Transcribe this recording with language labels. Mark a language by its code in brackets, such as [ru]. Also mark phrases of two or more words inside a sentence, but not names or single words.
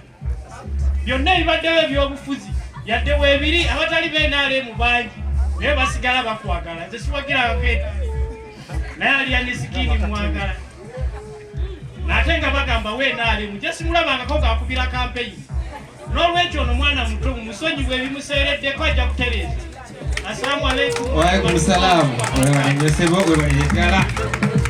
[lg] Byonna ebibaddewo ebyobufuzi yadde weebiri, abatali b'NRM bangi naye basigala bakwagala. Nze siwagira akeeta naye Aliyani Skinny mwagala, ate nga bagamba w'NRM gye simulabangako ng'akubira kampeyini. N'olwekyo ono mwana muto mumusonyiwe ebimuseereddeko ajja kutereeza. [ar] السلام عليكم. وعليكم السلام. [sw] Wewe ni msebo, wewe ni